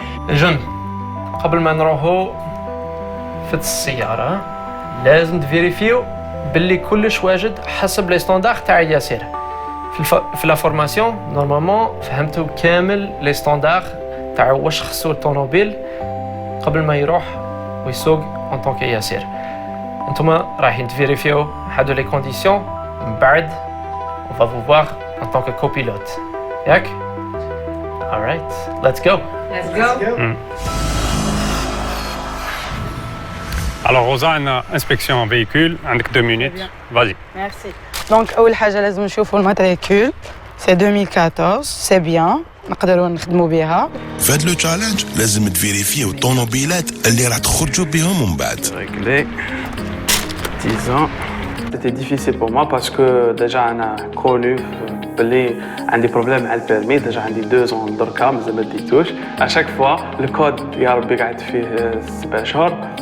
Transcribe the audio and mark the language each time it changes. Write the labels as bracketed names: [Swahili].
[Arabic] جن قبل ما نروحوا في السيارة لازم تفيريفيو باللي كلش واجد حسب لي ستاندار تاع ياسر في لا فورماسيون نورمالمون فهمتوا كامل لي ستاندار تاع واش خصو الطوموبيل قبل ما يروح ويسوق ان طونك ياسر انتوما رايحين تفيريفيو هادو لي كونديسيون من بعد [French] on va vous voir en tant que copilote [Arabic] ياك [English] alright let's go. Let's go. [French] Alors Rosa, une inspection en véhicule, avec 2 minutes. Vas-y. Merci. [Arabic] Donc أول حاجة لازم نشوفوا الماتريكول سي 2014 سي بيان نقدروا نخدموا بها. في هذا لو تشالنج لازم تفيريفيو الطوموبيلات اللي راح تخرجوا بهم من بعد. [French] Réglé. 10 ans. C'était difficile pour moi parce que déjà [Arabic] أنا connu بلي عندي بروبليم مع البيرمي ديجا عندي 2 ans دركا مازال ما ديتوش اشاك فوا الكود يا ربي قعدت فيه 7 شهور